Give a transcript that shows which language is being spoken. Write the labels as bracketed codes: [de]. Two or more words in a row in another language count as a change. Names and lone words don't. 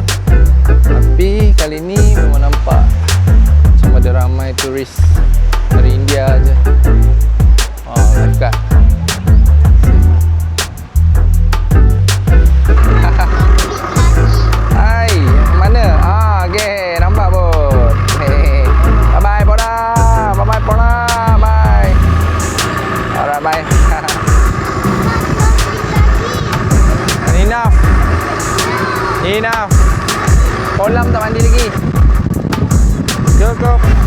[ms] Tapi kali ni memang nampak macam ada ramai turis dari India je. Oh, dekat. Hai, mana? Okay, nampak pun. [en] Hey. Bye-bye, Boda. Bye-bye, Boda. Bye. Alright, bye. Enough. [ms] Kolam tak mandi lagi. Cukup.